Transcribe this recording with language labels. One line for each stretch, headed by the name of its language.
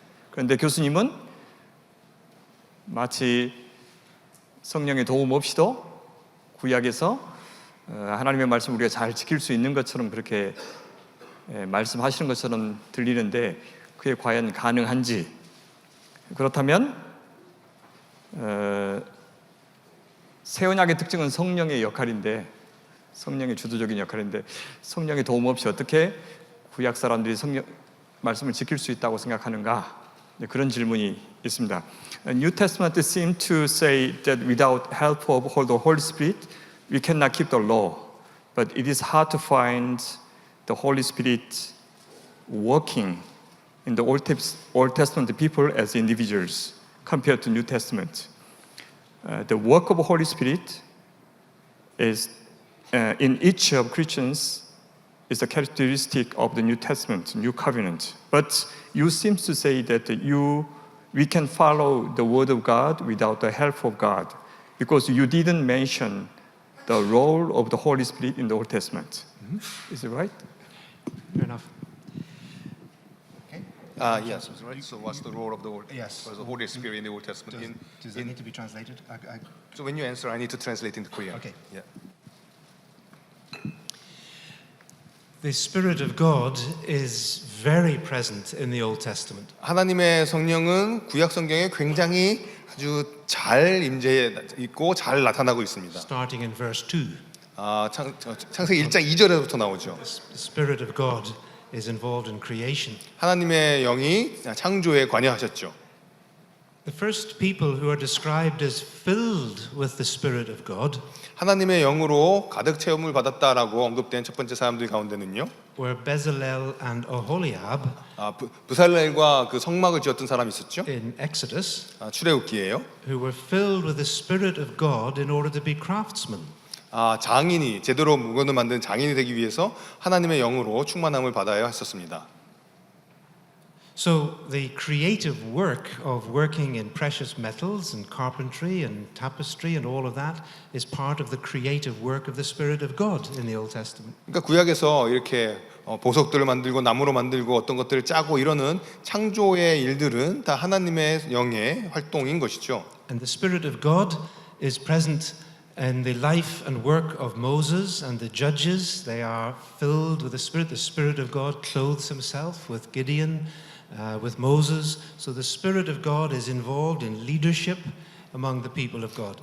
Korean: 그런데 교수님은 마치 성령의 도움 없이도 구약에서 하나님의 말씀을 우리가 잘 지킬 수 있는 것처럼 그렇게 말씀하시는 것처럼 들리는데 그게 과연 가능한지, 그렇다면 새 언약의 특징은 성령의 역할인데, 성령의 주도적인 역할인데 성령의 도움 없이 어떻게 구약 사람들이 성령 말씀을 지킬 수 있다고 생각하는가? 그런 질문이 있습니다.
English: New Testament seems to say that without help of the Holy Spirit, we cannot keep the law. But it is hard to find the Holy Spirit working in the Old Testament people as individuals compared to New Testament. The work of the Holy Spirit is in each of Christians is a characteristic of the New Testament, New Covenant. But you seem to say that we can follow the Word of God without the help of God, because you didn't mention the role of the Holy Spirit in the Old Testament. Is it right? Fair enough. Yes, right. So what's the role of the Holy Spirit in the Old Testament? Does that need to be translated? So when you answer, I need to translate into Korean. Okay. Yeah. The Spirit of God is very present in the Old Testament.
Korean: 하나님의 성령은 구약 성경에 굉장히 아주 잘 임재해 있고 잘 나타나고 있습니다.
English: Starting in verse 2.
Korean: 창세기 1장 2절에서부터 나오죠.
English: The Spirit of God is involved in creation.
Korean: 하나님의 영이 창조에 관여하셨죠.
English: The first people who are described as filled with the Spirit of God
Korean: 하나님의 영으로 가득 체험을 받았다라고 언급된 첫 번째 사람들 가운데는요.
English: were Bezalel and Oholiab
Korean: 부살렐과 그 성막을 지었던 사람이 있었죠.
English: in Exodus,
Korean: 출애굽기예요.
English: who were filled with the Spirit of God in order to be craftsmen.
Korean: 장인이 제대로 물건을 만드는 장인이 되기 위해서 하나님의 영으로 충만함을 받아야 했었습니다.
English: So the creative work of working in precious metals and carpentry and tapestry and all of that is part of the creative work of the Spirit of God in the Old Testament.
Korean: 그러니까 구약에서 이렇게 보석들을 만들고 나무로 만들고 어떤 것들을 짜고 이러는 창조의 일들은 다 하나님의 영의 활동인 것이죠.
English: And the Spirit of God is present in the life and work of Moses and the judges. They are filled with the Spirit. The Spirit of God clothes himself with Gideon, with Moses. So the Spirit of God is involved in leadership among the people of God.